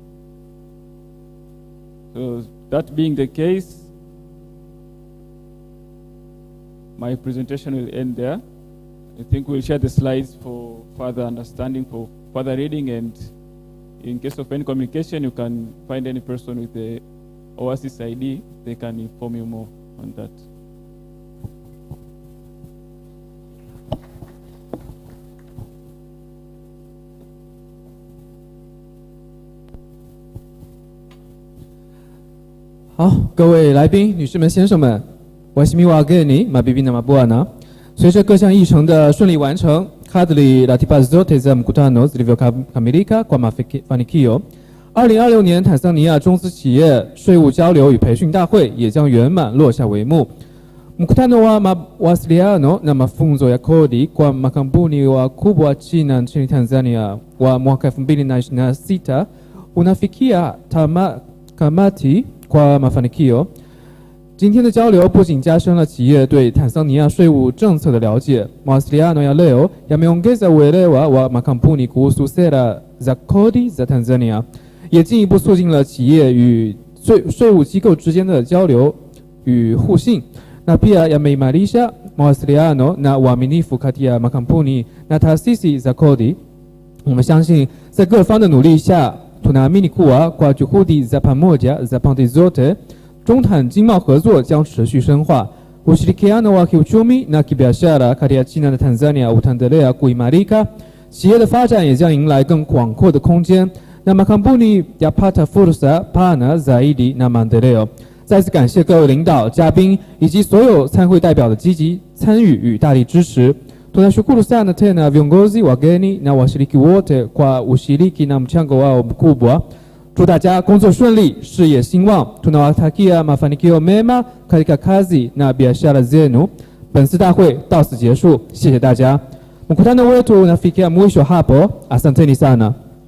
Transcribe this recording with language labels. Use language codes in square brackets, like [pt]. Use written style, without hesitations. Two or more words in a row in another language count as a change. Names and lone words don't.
[en] So that being the case, my presentation will end there. I think we'll share the slides for further understanding, for further reading, and in case of any communication, you can find any person with the OASIS ID. They can inform you more on that. [zh] 好，各位来宾、女士们、先生们， [sw] Waheshimiwa wageni, mabibi na mabwana. [zh] 随着各项议程的顺利完成 [sw] kadri ratiba zote za mkutano zilivyokamilika kwa mafanikio, [zh] 2026 年坦桑尼亚中资企业税务交流与培训大会也将圆满落下帷幕。 [sw] Mkutano wa mawasiliano na mafunzo ya kodi kwa makampuni wakubwa China nchini Tanzania wa mwaka 2026 unafikia tamati kwa mafanikio. [zh] 今天的交流不仅加深了企业对坦桑尼亚税务政策的了解 [sw] mawasiliano ya leo yameongeza uelewa wa makampuni kuhusu sera za kodi za Tanzania, [zh] 也进一步促进了企业与税务机构之间的交流与互信. [sw] Na pia yameimarisha mawasiliano na uaminifu kati ya makampuni na taasisi za kodi. [zh] 我们相信在各方的努力下, [sw] tunaamini kuwa kwa juhudi za pamoja za pande zote, [zh] 中坦经贸合作将持续深化. [sw] Ushirikiano wa kiuchumi na kibiashara kati ya China na Tanzania utaendelea kuimarika. [zh] 企业的发展也将迎来更广阔的空间, [sw] na makampuni yapata fursa pana zaidi na maendeleo. [zh] 再次感谢各位领导、嘉宾以及所有参会代表的积极参与与大力支持. [sw] Tunashukuru sana tena viongozi, wageni na washiriki wote kwa ushiriki na mchango wao mkubwa. [zh] 祝大家工作顺利，事业兴旺. [sw] Tunawatakia mafanikio mema katika kazi na biashara zenu. [zh] 本次大会到此结束，谢谢大家. [sw] Mkutano wetu unafikia mwisho hapo. Asanteni sana.